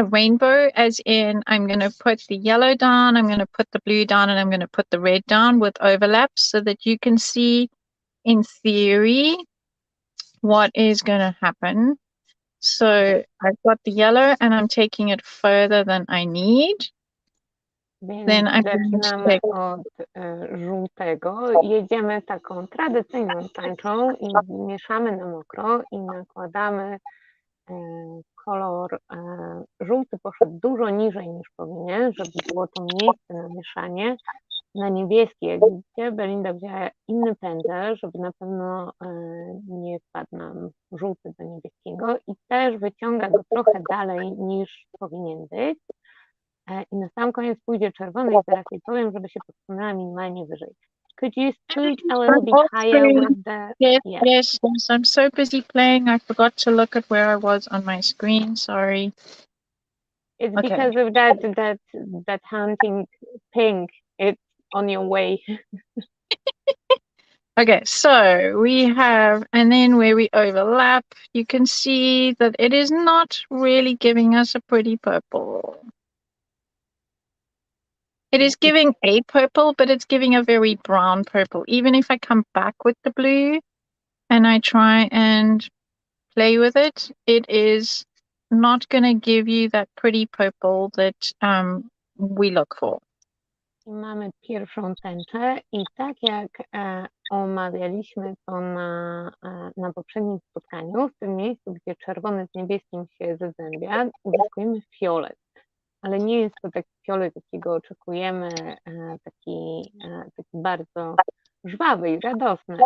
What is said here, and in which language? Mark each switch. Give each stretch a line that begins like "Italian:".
English: a rainbow, as in I'm going to put the yellow down, I'm going to put the blue down, and I'm going to put the red down with overlaps so that you can see in theory what is going to happen. So I've got the yellow and I'm taking it further than I need.
Polish: Więc
English: Then I'm going to
Polish: zaczynamy
English: take
Polish: od żółtego. Jedziemy taką tradycyjną tęczą i mieszamy na mokro i nakładamy kolor żółty poszedł dużo niżej niż powinien, żeby było to miejsce na mieszanie. Na niebieski, jak widzicie, Belinda wzięła inny pędzel, żeby na pewno nie wpadł nam żółty do niebieskiego i też wyciąga go trochę dalej niż powinien być. I na sam koniec pójdzie czerwony i zaraz jej powiem, żeby się podsunęła minimalnie wyżej.
English: Could you scoot a little bit higher with the... Yes. I'm so busy playing. I forgot to look at where I was on my screen. Sorry. It's Okay. because of that hunting pink. It's on your way. Okay, so we have, and then where we overlap, you can see that it is not really giving us a pretty purple. It is giving a purple, but it's giving a very brown purple. Even if I come back with the blue and I try and play with it, it is not going to give you that pretty purple that we look for.
Polish: Mamy pierwszą tęczę i tak jak omawialiśmy to na poprzednim spotkaniu, w tym miejscu, gdzie czerwony z niebieskim się zazębia, uzyskujemy fiolet. Ale nie jest to taki fiolet, jakiego oczekujemy, taki bardzo żwawy i radosny.